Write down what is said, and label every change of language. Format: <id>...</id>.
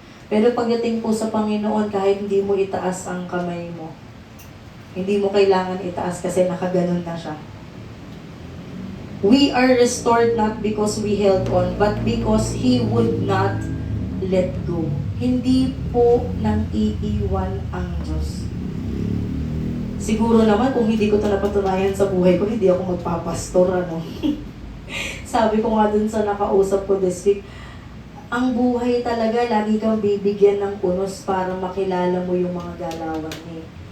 <tl>Pero pagdating po sa Panginoon, kahit hindi mo itaas ang kamay mo, hindi mo kailangan itaas kasi nakaganon na siya.</tl> <en>We are restored not because we held on, but because He would not let go.</en> <tl>Hindi po nang iiwan ang Diyos. Siguro naman, kung hindi ko ito napatunayan sa buhay ko, hindi ako magpapastor, Sabi ko nga dun sa nakausap ko this week, ang buhay talaga, lagi kang bibigyan ng unos para makilala mo yung mga galawan niya.</tl>